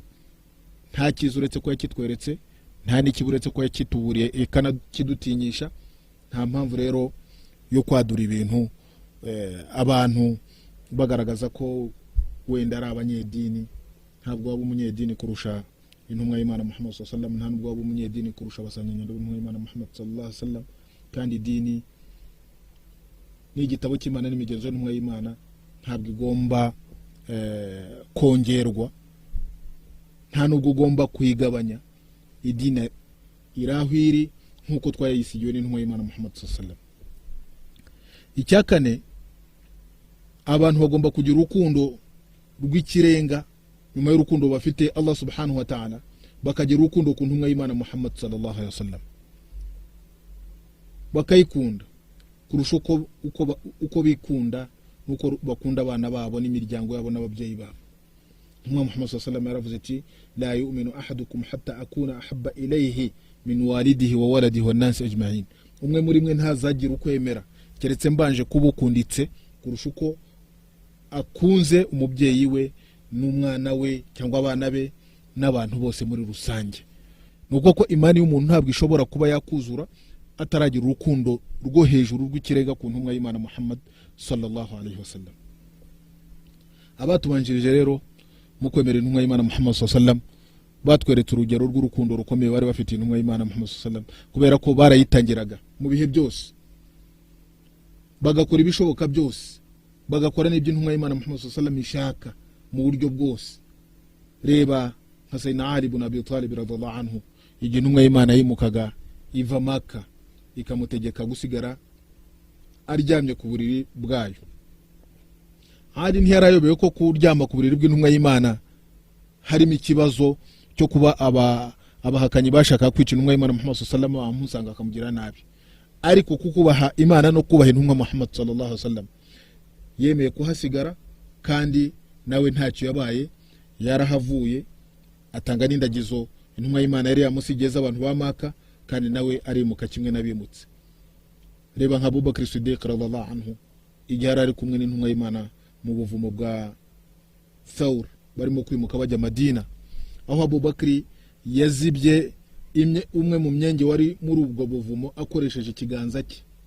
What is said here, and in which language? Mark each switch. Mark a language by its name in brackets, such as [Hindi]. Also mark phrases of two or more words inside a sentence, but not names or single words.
[Kinyarwanda] Nta kizu uretse ko yakitweretse, nta n'ikiburetse ko yakituburiye ikanakidutinyisha. Nta mpamvu rero yo kwadura ibintu abantu bagaragaza ko wenda ari abanyedini. Ntabwo waba umunyedini kurusha intumwa y'Imana Muhammad [Arabic] صلى الله عليه وسلم, [Kinyarwanda] nta nubwo waba umunyedini kurusha abasanganyangendo b'intumwa y'Imana Muhammad [Arabic] صلى الله عليه وسلم. [Kinyarwanda] Kandi idini ni igitabo cy'Imana n'imigenzo y'intumwa y'Imana, ntabwo igomba kongerwa, nta nubwo ugomba kuyigabanya. Idini irahwiri nkuko twayisigiwe n'intumwa y'Imana Muhammad [Arabic] صلى الله عليه وسلم. [Kinyarwanda] Icyakane, abantu bagomba kugira urukundo rw'ikirenga nyuma y'urukundo bafite Allah [Arabic] سبحانه وتعالى, [Kinyarwanda] bakagira urukundo ku ntumwa y'Imana Muhammad [Arabic] صلى الله عليه وسلم, [Kinyarwanda] bakayikunda kurusha uko bikunda nuko bakunda abana babo n'imiryango yabo n'ababyeyi babo. Intumwa Muhammad [Arabic] صلى الله عليه وسلم [Kinyarwanda] yaravuze ati [Arabic] لا يؤمن أحدكم حتى أكون أحب إليه من والده وولده والناس أجمعين. [Kinyarwanda] Umwe muri mwe ntazagira ukwemera keretse mbanje kubukunditse kurusha uko akunze umubyeyi we n'umwana we cyangwa abana be n'abantu bose muri rusange. Nuko ko imani y'umuntu ntabwo ishobora kuba yakuzura ataragira urukundo rwo hejuru rw'ikirega ku ntumwa y'Imana Muhammad [Arabic] صلى الله عليه وسلم. [Kinyarwanda] Abatubanjirije rero mu kwemera intumwa y'Imana Muhammad [Arabic] صلى الله عليه وسلم [Kinyarwanda] batweretse urugero rw'urukundo rukomeye bari bafite intumwa y'Imana Muhammad [Arabic] صلى الله عليه وسلم, [Kinyarwanda] kubera ko barayitangiraga mu bihe byose, bagakora ibishoboka byose, bagakora n'ibyo intumwa y'Imana Muhammad [Arabic] صلى الله عليه وسلم [Kinyarwanda] ishaka mu buryo bwose. Reba nka Sayyidina Ali ibn Abi Talib [Arabic] رضي الله عنه, [Kinyarwanda] igihe intumwa y'Imana yimukaga iva Maka ikamutegeka gusigara aryamye ku buriri bwayo. Ali ntiyarayobeye ko kuryama ku buriri bw'intumwa y'Imana harimo ikibazo cyo kuba abahakanyi bashaka kwica intumwa y'Imana Muhammad [Arabic] صلى الله عليه وسلم, [Kinyarwanda] bamusanga akamugira nabi. Ariko kukubaha Imana no kubaha intumwa Muhammad [Arabic] صلى الله عليه وسلم, [Kinyarwanda] yemeye kuhasigara, kandi nawe ntacyo yabaye, yarahavuye atanga n'indagizo intumwa y'Imana yari yamusigeza abantu ba Maka, kandi nawe arimuka kimwe n'abimutse. Reba nka Abu Bakr Siddiq [Arabic] رضي الله عنه, [Kinyarwanda] igihe ari kumwe n'intumwa y'Imana mu buvumo bwa Thawr, barimo kwimuka bajya Madina, aho Abu Bakr yazibye umwe mu myenge wari muri ubwo buvumo akoresheje ikiganza cye.